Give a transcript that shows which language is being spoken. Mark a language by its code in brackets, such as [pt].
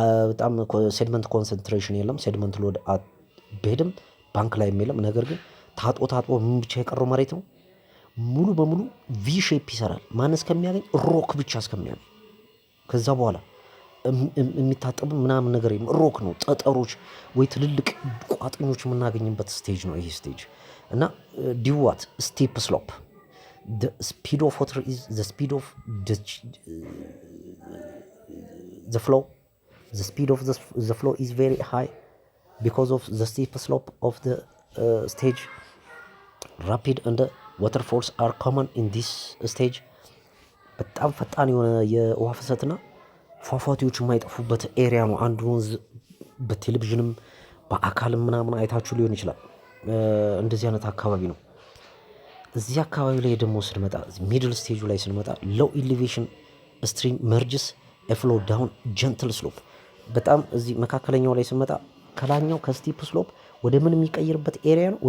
[am] በጣም ሴድመንት ኮንሰንትሬሽን የለም። ሴድመንት ሎድ በሄድም ባንክ ላይ የለም። ነገር ግን ታጥቦ ምን ብቻ የቀረው መሬት ነው። ሙሉ በሙሉ ቪ ሼፕ ይሰራል። ማን እስከሚያገኝ ሮክ ብቻ እስከሚያገኝ። ከዛ በኋላ የሚታጠቡ ምናምን ነገር ሮክ ነው። ጠጠሮች ወይ ትልልቅ ቋጥኞች የምናገኝበት ስቴጅ ነው ይሄ ስቴጅ። እና [en] ዲዋት ስቲፕ ስሎፕ the speed of water is the speed of the flow. The speed of the flow is very high because of the steep slope of the stage. Rapid and waterfalls are common in this stage. [am] በጣም ፈጣን የሆነ የውሃ ፍሰትና ፏፏቴዎች የማይጠፉበት ኤሪያ ነው። አንዱ ወንዝ በቴሌቪዥንም በአካልም ምናምን አይታችሁ ሊሆን ይችላል። እንደዚህ አይነት አካባቢ ነው። እዚህ አካባቢ ላይ ደግሞ ስንመጣ ሚድል ስቴጁ ላይ ስንመጣ [en] ሎው ኢሊቬሽን ስትሪም መርጅስ ፍሎ ዳውን ጀንትል ስሎፕ። [am] በጣም እዚህ መካከለኛው ላይ ስንመጣ ከላኛው ከስቲፕ ስሎፕ ወደ ምን የሚቀይርበት ኤሪያ ነው?